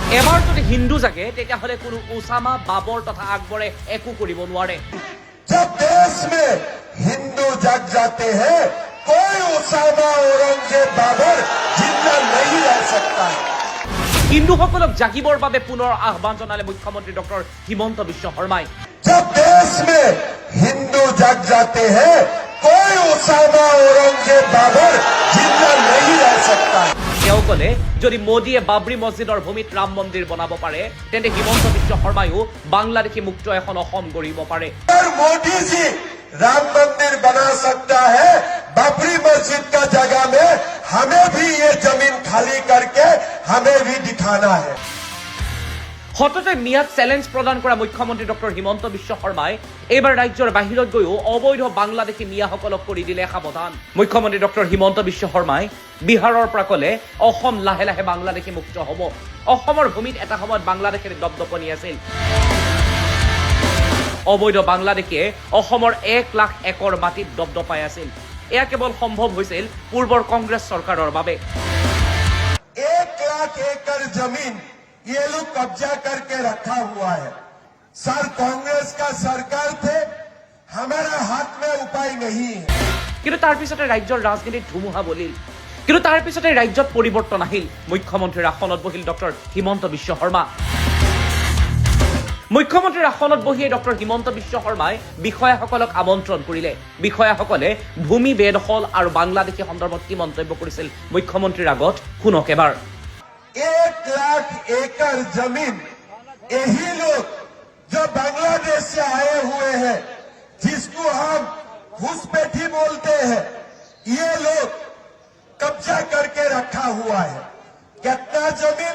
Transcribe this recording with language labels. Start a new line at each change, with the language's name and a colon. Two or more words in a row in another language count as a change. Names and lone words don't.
Assamese: এবাৰ যদি হিন্দু জাগে তেতিয়াহ'লে কোনো ওসামা বাবৰ তথা আকবৰে একো কৰিব নোৱাৰে।
Hindi: जब देश में हिंदू जग जाते हैं कोई ओसामा औरंगजेब बाबर जिंदा नहीं रह सकता है।
Assamese: হিন্দুসকলক জাগিবৰ বাবে পুনৰ আহ্বান জনালে মুখ্যমন্ত্ৰী ডক্টৰ হিমন্ত বিশ্ব শৰ্মাই।
Hindi: जब देश में हिंदू जग जाते हैं कोई ओसामा औरंगजेब बाबर जिंदा नहीं रह सकता है।
Assamese: তেওঁ ক'লে যদি মোদীয়ে বাবৰি মছজিদৰ ভূমিত ৰাম মন্দিৰ বনাব পাৰে তেন্তে হিমন্ত বিশ্ব শৰ্মায়ো বাংলাদেশী মুক্ত এখন অসম গঢ়িব পাৰে।
Hindi: अगर मोदी जी राम मंदिर बना सकता है बाबरी मस्जिद का जगह में हमें भी ये जमीन खाली करके हमें भी दिखाना है।
Assamese: সততে মিয়াক চেলেঞ্জ প্ৰদান কৰা মুখ্যমন্ত্ৰী ডক্টৰ হিমন্ত বিশ্ব শৰ্মাই এইবাৰ ৰাজ্যৰ বাহিৰত গৈও অবৈধ বাংলাদেশী মিয়াসকলক কৰি দিলে সাৱধান। মুখ্যমন্ত্ৰী ডক্টৰ হিমন্ত বিশ্ব শৰ্মাই বিহাৰৰ পৰা ক'লে অসম লাহে লাহে বাংলাদেশী মুক্ত হ'ব। অসমৰ ভূমিত এটা সময়ত বাংলাদেশৰ দপদপনি আছিল। অবৈধ বাংলাদেশীয়ে অসমৰ 1 লাখ একৰ মাটিত দপদপাই আছিল। এয়া কেৱল সম্ভৱ হৈছিল পূৰ্বৰ কংগ্ৰেছ চৰকাৰৰ বাবে।
Hindi: 1 लाख एकड़ जमीन ये लोग कब्जा करके रखा हुआ है। सर कांग्रेस का सरकार थे हमारा हाथ में उपाय नहीं है।
Assamese: কিন্তু তাৰ পিছতে ৰাজ্যৰ ৰাজনীতিত ধুমুহা বলিল। কিন্তু তাৰ পিছতে ৰাজ্যত পৰিৱৰ্তন আহিল। মুখ্যমন্ত্ৰীৰ আসনত বহিল ডক্টৰ হিমন্ত বিশ্ব শৰ্মা। মুখ্যমন্ত্ৰীৰ আসনত বহিয়ে ডক্টৰ হিমন্ত বিশ্ব শৰ্মাই বিষয়াসকলক আমন্ত্ৰণ কৰিলে। বিষয়াসকলে ভূমি বেদখল আৰু বাংলাদেশী সন্দৰ্ভত কি মন্তব্য কৰিছিল মুখ্যমন্ত্ৰীৰ আগত শুনক এবাৰ।
Hindi: 1 लाख एकड़ जमीन यही लोग जो बांग्लादेश से आए हुए हैं जिसको हम घुसपैठी बोलते हैं ये लोग कब्जा करके रखा हुआ है। कितना जमीन?